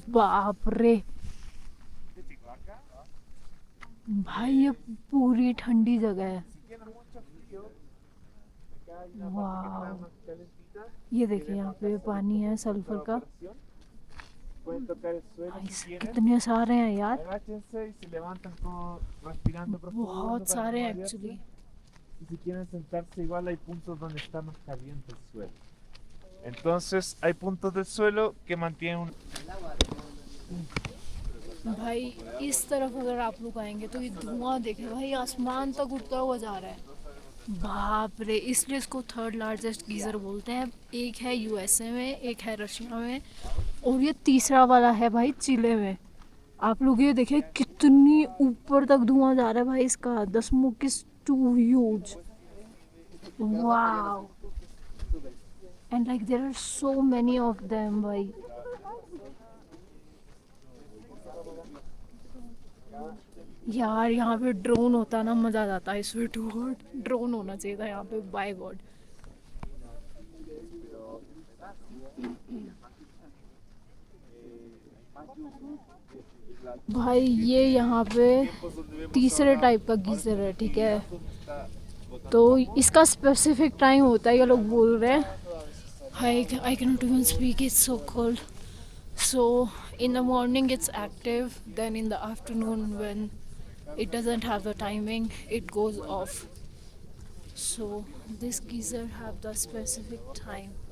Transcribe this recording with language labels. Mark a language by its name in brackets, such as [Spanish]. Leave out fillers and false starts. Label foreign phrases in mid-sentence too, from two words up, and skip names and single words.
[Hindi] बाप रे भाई, ये पूरी ठंडी जगह है. वाह, ये देखिए यहाँ पे पानी है सल्फर का. भाई कितने सारे हैं यार, बहुत सारे हैं एक्चुअली. [Spanish] Si quieren sentarse igual hay puntos donde está más caliente el suelo. Entonces hay puntos del suelo que mantienen un... [Hindi] भाई इस तरफ अगर आप लोग आएंगे तो ये धुआं देखे भाई, आसमान तक उड़ता हुआ जा रहा है. बाप रे, इसलिए इसको [English] third largest geyser [Hindi] बोलते हैं. एक है यूएसए में, एक है रशिया में, और ये तीसरा वाला है भाई चिले में. आप लोग ये देखिए कितनी ऊपर तक धुआं जा रहा है भाई इसका. [English] The smoke is too huge. Wow. And like there are so many of them भाई. [Hindi] यार यहाँ पे ड्रोन होता ना मज़ा आ जाता है. इसमें टू गॉड ड्रोन होना चाहिए था यहाँ पे. [English] By God. [Hindi] भाई ये यहाँ पे तीसरे टाइप का गीज़र है. ठीक है, तो इसका [English] specific time [Hindi] होता है, ये लोग बोल रहे हैं. [English] I cannot even speak, it's so cold. So in the morning it's active, then in the afternoon when it doesn't have the timing it goes off. So this geyser have the specific time.